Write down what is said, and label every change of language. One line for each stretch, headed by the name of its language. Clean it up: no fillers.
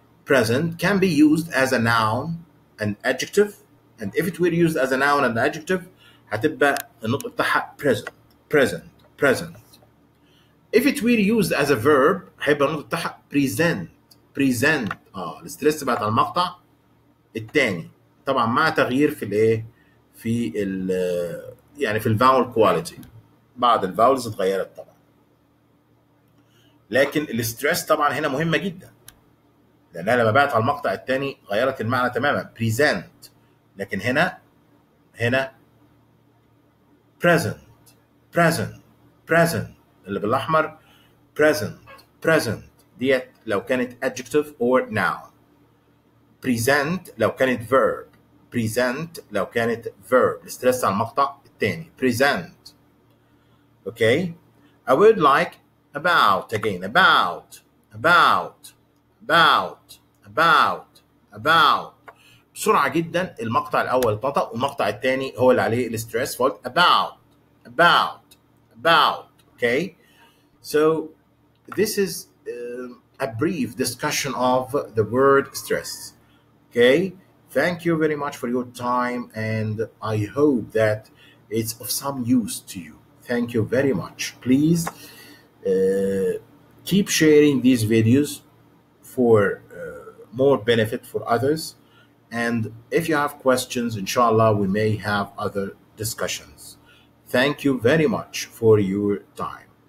English: Present can be used as a noun and adjective, and if it were used as a noun and adjective
Arabic: هتبقى النطق بتاعها
English: present present present. If it were used as a verb
Arabic: هيبقى النطق بتاعها
English: present present.
Arabic: الاستريس بقت على المقطع الثاني طبعا مع تغيير في الايه في يعني في الفاول كواليتي. بعض الفاولز اتغيرت طبعا، لكن الاستريس طبعا هنا مهمه جدا لانها لما بقت على المقطع الثاني غيرت المعنى تماما present. لكن هنا present present present اللي بالاحمر present present ديت لو كانت
English: adjective or noun.
Arabic: present لو كانت verb. present لو كانت verb. الاسترس على المقطع الثاني present.
English: okay. a word like about again about about about about about.
Arabic: بسرعة جدا المقطع الأول اتنطق والمقطع الثاني هو اللي عليه الاسترس فقلت about about about.
English: okay. So this is a brief discussion of the word stress. Okay, thank you very much for your time and I hope that it's of some use to you. Thank you very much. Please keep sharing these videos for more benefit for others, and if you have questions inshallah we may have other discussions. Thank you very much for your time.